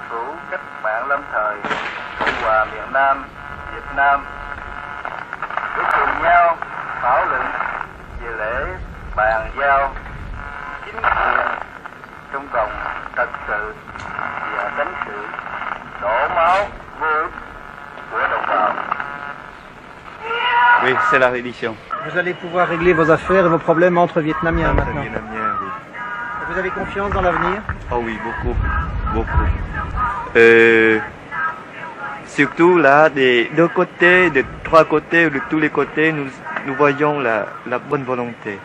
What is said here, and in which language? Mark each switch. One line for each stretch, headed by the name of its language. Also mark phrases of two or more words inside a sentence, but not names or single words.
Vietnamese: phủ cách mạng lâm thời Cộng hòa miền Nam Việt Nam để cùng nhau thảo luận về lễ bàn giao chính quyền trong vòng trật tự và tránh sự đổ máu vô ích của đồng bào.
French: Oui, c'est la reddition. Vous allez pouvoir régler vos affaires et vos problèmes entre Vietnamiens maintenant. Vietnamiens, oui. Vous avez confiance dans l'avenir? Oh oui, beaucoup, beaucoup. Surtout là, des deux côtés, de trois côtés, de tous les côtés, nous voyons la bonne volonté.